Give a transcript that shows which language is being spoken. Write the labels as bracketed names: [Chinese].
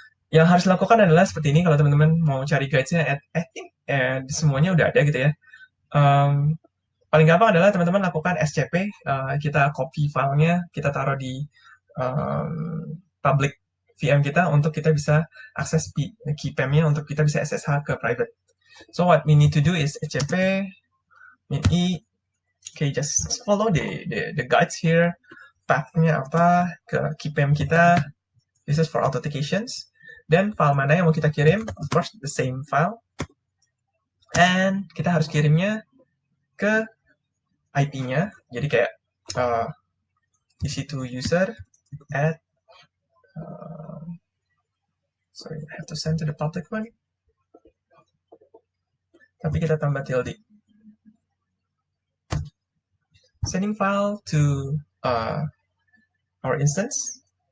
[Indonesian] Yang harus dilakukan adalah seperti ini. Kalau teman-teman mau cari guides-nya, [English] I think [Indonesian] semuanya udah ada gitu ya. Paling gampang adalah teman-teman lakukan SCP. Kita copy filenya, kita taruh di public VM kita untuk kita bisa akses keypam-nya untuk kita bisa SSH ke private. [English] So what we need to do is SCP min-i. Okay, just follow the guides here. [Indonesian] Path-nya apa ke keypam kita. [English] This is for authentications. Then file [Indonesian] mana yang mau kita kirim? [English] Of course, the same file. [Indonesian] And kita harus kirimnya ke IP-nya. Jadi kayak [English] EC2 user at sorry, I have to send to the public one. [Indonesian] Tapi kita tambah tilde. [English] Sending file to our instance.